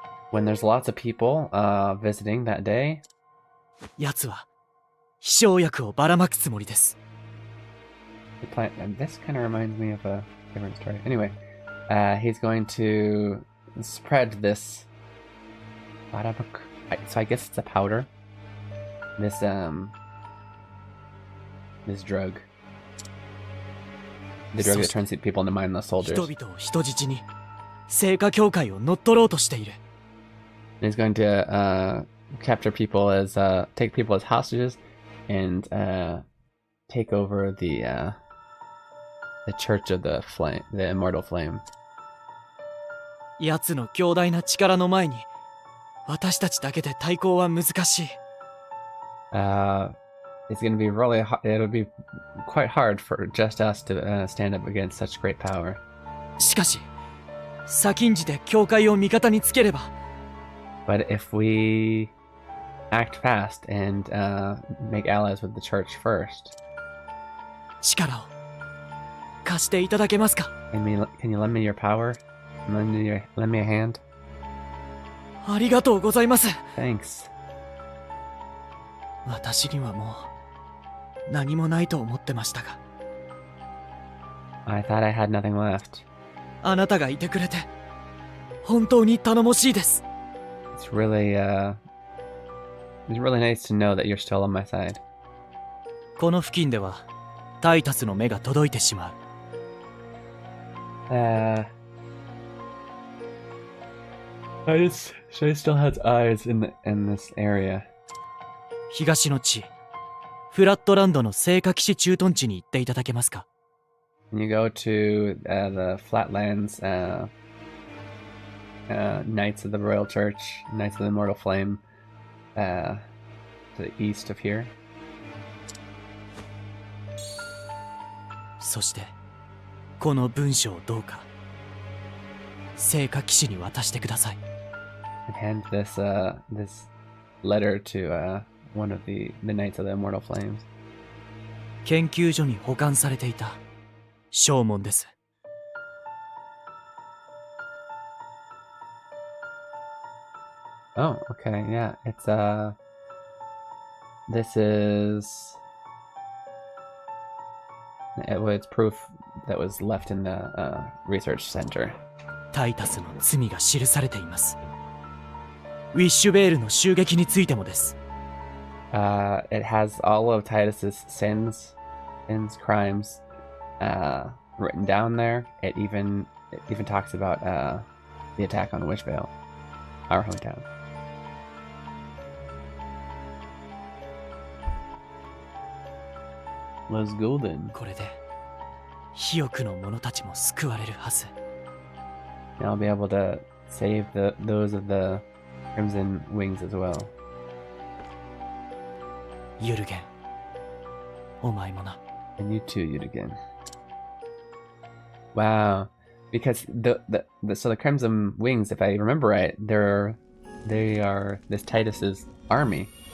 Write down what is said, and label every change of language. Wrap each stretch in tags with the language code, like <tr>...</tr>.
<en>When there's lots of people visiting that day,</en> <ja>奴は飛翔薬をばらまくつもりです。</ja> <en>and this kind of reminds me of a different story. Anyway, he's going to spread this. So I guess it's a powder. This drug. The drug that turns people into mindless soldiers.</en> <ja>人々を人質に、聖火教会を乗っ取ろうとしている。</ja> <en>And he's going to capture people as take people as hostages and take over the the Church of the Flame, the Immortal Flame.</en> <ja>奴の強大な力の前に私たちだけで対抗は難しい。</ja> <en>It's gonna be really it'll be quite hard for just us to stand up against such great power.</en> <ja>しかし先んじて教会を味方につければ。</ja> <en>But if we act fast and make allies with the church first,</en> <ja>力を貸していただけますか。</ja> <en>can you lend me your power? Lend me a hand?</en> <ja>ありがとうございます。</ja> <en>Thanks.</en> <ja>私にはもう何もないと思ってましたが。</ja> <en>I thought I had nothing left.</en> <ja>あなたがいてくれて本当に頼もしいです。</ja> <en>It's really nice to know that you're still on my side.</en> <ja>この付近ではタイタスの目が届いてしまう。</ja> <en>Titus still has eyes in this area.</en> <ja>東の地フラットランドの聖火騎士駐屯地に行っていただけますか。</ja> <en>Can you go to the Flatlands Knights of the Royal Church, Knights of the Immortal Flame, to the east of here?</en> <ja>そしてこの文章をどうか聖火騎士に渡してください。</ja> <en>And hand this letter to one of the Knights of the Immortal Flames.</en> <ja>研究所に保管されていた証文です。</ja> <en>Oh, okay, yeah. It's this is it's proof that was left in the research center.</en> <ja>タイタスの罪が記されています。ウィッシュベールの襲撃についてもです。</ja> <en>It has all of Titus's sins, crimes, written down there. It even talks about the attack on Wishvale, our hometown. Was golden.</en> <ja>これで肥沃の者たちも救われるはず。</ja> <en>I'll be able to save those of the Crimson Wings as well.</en> <ja>ユルゲン、お前もな。</ja> <en>And you too, Yudigan. Wow, because so the Crimson Wings, if I remember right, they are this Titus's army.</en>